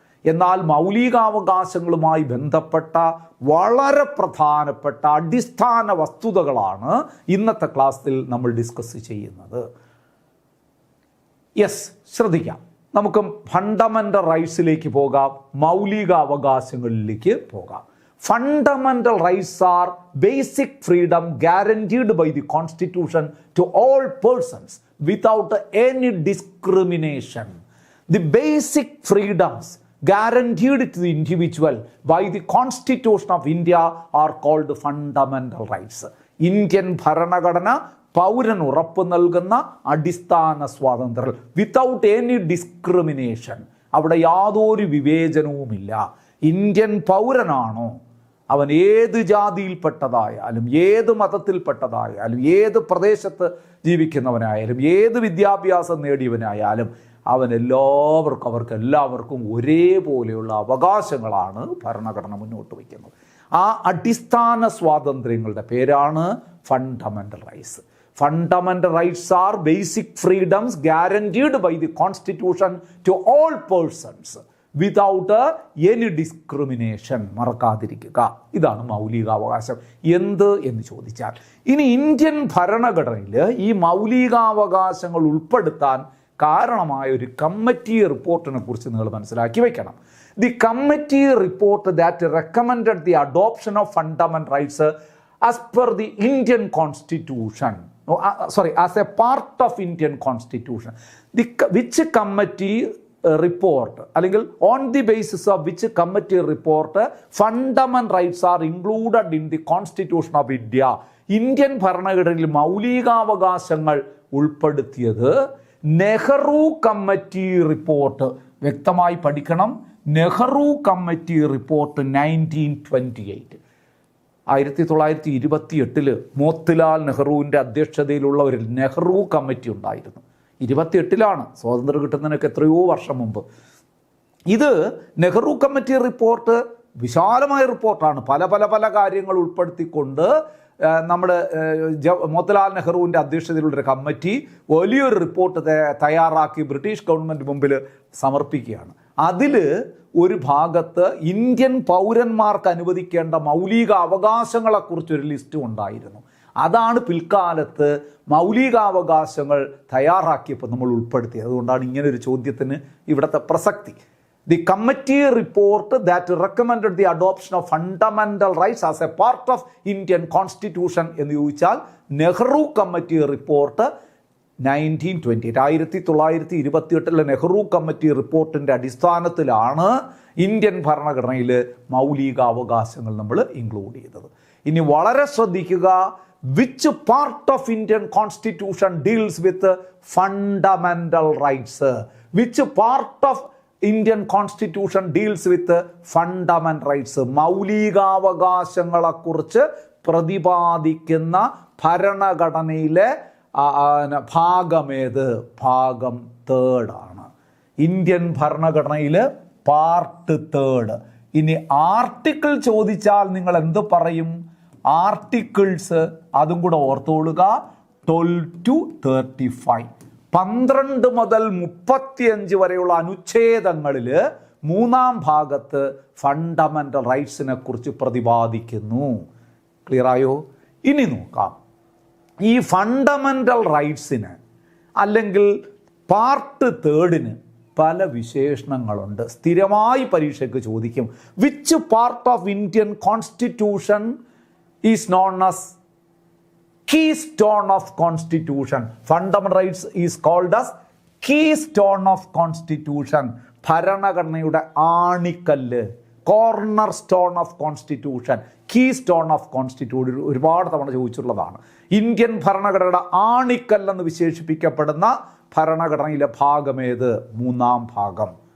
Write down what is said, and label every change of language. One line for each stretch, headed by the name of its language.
Malayalam: എന്നാൽ മൗലികാവകാശങ്ങളുമായി ബന്ധപ്പെട്ട വളരെ പ്രധാനപ്പെട്ട അടിസ്ഥാന വസ്തുതകളാണ് ഇന്നത്തെ ക്ലാസ്സിൽ നമ്മൾ ഡിസ്കസ് ചെയ്യുന്നത്. ശ്രദ്ധിക്കാം. നമുക്ക് ഫണ്ടമെൻ്റൽ റൈറ്റ്സിലേക്ക് പോകാം, മൗലികാവകാശങ്ങളിലേക്ക് പോകാം.
English: Fundamental rights are basic freedom guaranteed by the Constitution to all persons without any discrimination. The basic freedoms guaranteed to the individual by the Constitution of India are called fundamental rights.
Malayalam: Indian ഭരണഘടന പൗരന് ഉറപ്പ് നൽകുന്ന അടിസ്ഥാന സ്വാതന്ത്ര്യം,
English: Without any discrimination.
Malayalam: അവിടെ യാതൊരു വിവേചനവുമില്ല. Indian പൗരനാണോ അവൻ ഏത് ജാതിയിൽപ്പെട്ടതായാലും, ഏത് മതത്തിൽപ്പെട്ടതായാലും, ഏത് പ്രദേശത്ത് ജീവിക്കുന്നവനായാലും, ഏത് വിദ്യാഭ്യാസം നേടിയവനായാലും, അവർക്ക് എല്ലാവർക്കും ഒരേപോലെയുള്ള അവകാശങ്ങളാണ് ഭരണഘടന മുന്നോട്ട് വയ്ക്കുന്നത്. ആ അടിസ്ഥാന സ്വാതന്ത്ര്യങ്ങളുടെ പേരാണ് fundamental rights.
English: Fundamental rights are basic freedoms guaranteed by the Constitution to all persons without any discrimination.
Malayalam: മറക്കാതിരിക്കുക, ഇതാണ് മൗലികാവകാശം. എന്ന് ചോദിച്ചാൽ, ഇനി ഇന്ത്യൻ ഭരണഘടനയിൽ ഈ മൗലികാവകാശങ്ങൾ ഉൾപ്പെടുത്താൻ കാരണമായ ഒരു കമ്മിറ്റി റിപ്പോർട്ടിനെ കുറിച്ച് നിങ്ങൾ മനസ്സിലാക്കി വയ്ക്കണം.
English: The committee report that recommended the adoption of fundamental rights as per the Indian constitution, as a part of Indian constitution, which committee report, അല്ലെങ്കിൽ on the basis of which committee report fundamental rights are included in the constitution of India.
Malayalam: Indian ഭരണഘടനയിൽ മൗലികാവകാശങ്ങൾ ഉൾപ്പെടുത്തിയത് Nehru committee report, വ്യക്തമായി പഠിക്കണം, Nehru committee report 1928, 1928 Motilal നെഹ്റുവിൻ്റെ അധ്യക്ഷതയിലുള്ള ഒരു Nehru committee ഉണ്ടായിരുന്നു. 28 സ്വാതന്ത്ര്യം കിട്ടുന്നതിനൊക്കെ എത്രയോ വർഷം മുമ്പ്. ഇത് നെഹ്റു കമ്മിറ്റി റിപ്പോർട്ട് വിശാലമായ റിപ്പോർട്ടാണ്. പല പല പല കാര്യങ്ങൾ ഉൾപ്പെടുത്തിക്കൊണ്ട് നമ്മുടെ മോത്തിലാൽ നെഹ്റുവിൻ്റെ അധ്യക്ഷതയിലുള്ളൊരു കമ്മിറ്റി വലിയൊരു റിപ്പോർട്ട് തയ്യാറാക്കി ബ്രിട്ടീഷ് ഗവൺമെൻറ് മുമ്പിൽ സമർപ്പിക്കുകയാണ്. അതിൽ ഒരു ഭാഗത്ത് ഇന്ത്യൻ പൗരന്മാർക്ക് അനുവദിക്കേണ്ട മൗലിക അവകാശങ്ങളെക്കുറിച്ചൊരു ലിസ്റ്റും ഉണ്ടായിരുന്നു. അതാണ് പിൽക്കാലത്ത് മൗലികാവകാശങ്ങൾ തയ്യാറാക്കിയപ്പോൾ നമ്മൾ ഉൾപ്പെടുത്തിയത്. അതുകൊണ്ടാണ് ഇങ്ങനൊരു ചോദ്യത്തിന് ഇവിടുത്തെ പ്രസക്തി.
English: The committee report that recommended the adoption of fundamental rights as a part of Indian constitution
Malayalam: എന്ന് ചോദിച്ചാൽ Nehru committee report 1928, 1928 Nehru committee റിപ്പോർട്ടിൻ്റെ അടിസ്ഥാനത്തിലാണ് ഇന്ത്യൻ ഭരണഘടനയിൽ മൗലികാവകാശങ്ങൾ നമ്മൾ ഇൻക്ലൂഡ് ചെയ്തത്. ഇനി വളരെ ശ്രദ്ധിക്കുക,
English: which part of Indian constitution deals with fundamental rights? Which part of Indian constitution deals with fundamental rights?
Malayalam: മൗലികാവകാശങ്ങളെക്കുറിച്ച് പ്രതിപാദിക്കുന്ന ഭരണഘടനയിലെ ഭാഗമേത്? ഭാഗം 3 ആണ്. ഇന്ത്യൻ ഭരണഘടനയിൽ പാർട്ട് 3. ഇനി ആർട്ടിക്കിൾ ചോദിച്ചാൽ നിങ്ങൾ എന്ത് പറയും? ആർട്ടിക്കിൾസ് അതും കൂടെ ഓർത്തുകൊള്ളുക. 12 to 35, 12 മുതൽ 35 വരെയുള്ള അനുച്ഛേദങ്ങളിൽ 3-ാം ഭാഗത്ത് ഫണ്ടമെൻ്റൽ റൈറ്റ്സിനെ കുറിച്ച് പ്രതിപാദിക്കുന്നു. ക്ലിയറായോ? ഇനി നോക്കാം. ഈ ഫണ്ടമെൻ്റൽ റൈറ്റ്സിന് അല്ലെങ്കിൽ പാർട്ട് 3 പല വിശേഷണങ്ങളുണ്ട്. സ്ഥിരമായി പരീക്ഷയ്ക്ക് ചോദിക്കും.
English: Which part of Indian constitution is known as keystone of constitution? Fundamental rights is called as keystone of constitution.
Malayalam: ഭരണഘടനയുടെ ആണിക്കല്ല്,
English: cornerstone of constitution,
Malayalam: key stone of constitution ഒരുപാട് തവണ ചോദിച്ചിട്ടുള്ളതാണ്. ഇന്ത്യൻ ഭരണഘടനയുടെ ആണിക്കല്ലെന്ന് വിശേഷിപ്പിക്കപ്പെടുന്ന ഭരണഘടനയിലെ ഭാഗമേത്? 3-ാം ഭാഗം.